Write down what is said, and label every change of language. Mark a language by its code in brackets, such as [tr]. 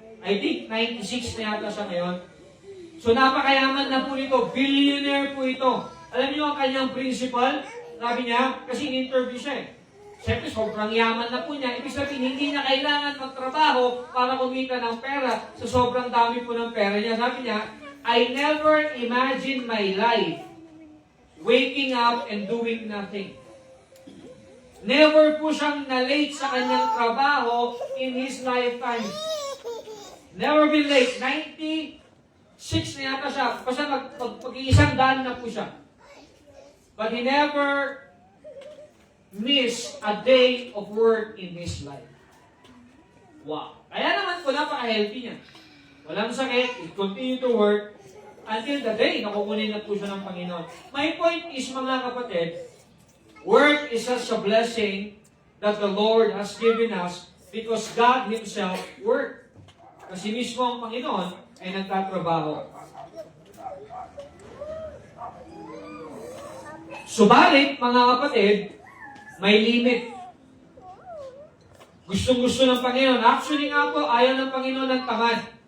[tl] I think 96 na yata siya ngayon. So napakayaman na po ito, billionaire po ito. Alam niyo ang kanyang principle? Sabi niya, kasi in-interview siya eh. Siyempre, sobrang yaman na po niya. Ibig sabihin, hindi niya kailangan magtrabaho para kumita ng pera sa sobrang dami po ng pera niya. Sabi niya, [en] I never imagined my life waking up and doing nothing. [tl] Never po siyang na-late sa kanyang trabaho [en] in his lifetime. Never been late. [tl] 96 na yata siya. Basta pag-iisang daan na po siya. [en] But he never missed a day of work in his life. Wow. [tl] Kaya naman po, napaka-healthy niya. Walang sakit, [en] he continue to work until the day [tl] nakukunin na po siya ng Panginoon. [en] My point is, mga kapatid, work is such a blessing that the Lord has given us because God Himself worked. [tl] Kasi mismo ang Panginoon ay nagtatrabaho. Subalit, mga kapatid, may limit. Gustong-gusto ng Panginoon. Actually nga po, ayaw ng Panginoon ng tamad.